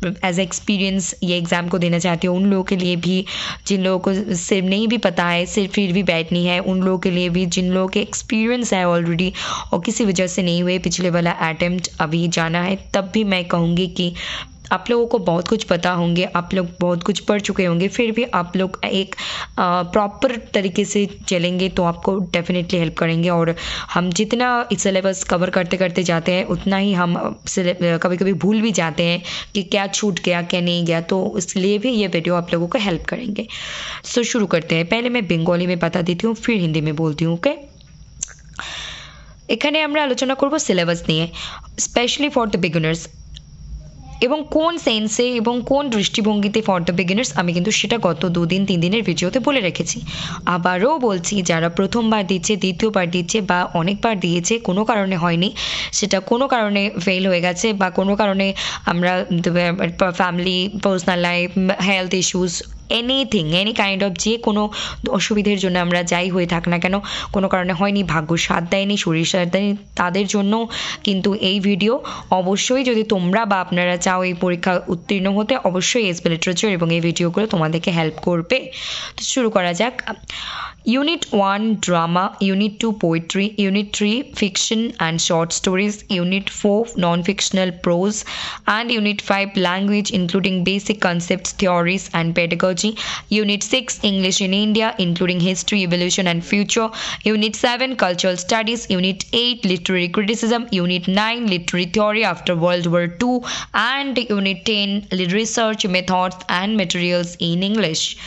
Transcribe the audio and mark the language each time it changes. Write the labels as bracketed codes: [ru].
[hi] As experience ये exam को देना चाहते हो, उन लोगों के लिए भी, जिन लोगों को सिर्फ नहीं भी पता है, सिर्फ फिर भी बैठनी है, उन लोगों के लिए भी, जिन लोगों के एक्सपीरियंस है ऑलरेडी और किसी वजह से नहीं हुए, पिछले वाला अटेम्प्ट अभी जाना है, तब भी मैं कहूँगी कि आप लोगों को बहुत कुछ पता होंगे, आप लोग बहुत कुछ पढ़ चुके होंगे, फिर भी आप लोग एक प्रॉपर तरीके से चलेंगे तो आपको डेफिनेटली हेल्प करेंगे। और हम जितना इस सिलेबस कवर करते करते जाते हैं, उतना ही हम कभी कभी भूल भी जाते हैं कि क्या छूट गया, क्या नहीं गया। तो इसलिए भी ये वीडियो आप लोगों को हेल्प करेंगे। सो शुरू करते हैं। पहले मैं बंगाली में बता देती हूँ, फिर हिंदी में बोलती हूँ। [bn] ओके, এখানে আমরা আলোচনা করব সিলেবাস নিয়ে, [en] specially for the beginners, [bn] এবং কোন সেন্সে এবং কোন দৃষ্টিভঙ্গিতে ফর দ্য বিগিনার্স আমি কিন্তু সেটা গত 2-3 দিনের ভিডিওতে বলে রেখেছি। আবারও বলছি, যারা প্রথমবার দিচ্ছে, দ্বিতীয়বার দিচ্ছে বা অনেকবার দিয়েছে, কোনো কারণে হয়নি, সেটা কোনো কারণে ফেল হয়ে গেছে বা কোনো কারণে আমরা family, personal life, health issues, [en] anything, any kind of [bn] যে কোনো অসুবিধার জন্য আমরা যাই হয়ে থাক না কেন, কোনো কারণে হয়নি, ভাগ্য সাথ দেয়নি, শরীর সাথ দেয়নি, তাদের জন্য কিন্তু এই ভিডিও। অবশ্যই যদি তোমরা বা আপনারা চাও এই পরীক্ষা উত্তীর্ণ হতে, অবশ্যই এসপি লিটারেচার এবং এই ভিডিওগুলো তোমাদেরকে হেল্প করবে। তো শুরু করা যাক। [en] Unit 1 Drama, Unit 2 Poetry, Unit 3 Fiction and Short Stories, Unit 4 Non-Fictional Prose, and Unit 5 Language including Basic Concepts, Theories and Pedagogy, Unit 6 English in India including History, Evolution and Future, Unit 7 Cultural Studies, Unit 8 Literary Criticism, Unit 9 Literary Theory after World War II, and Unit 10 Research Methods and Materials in English.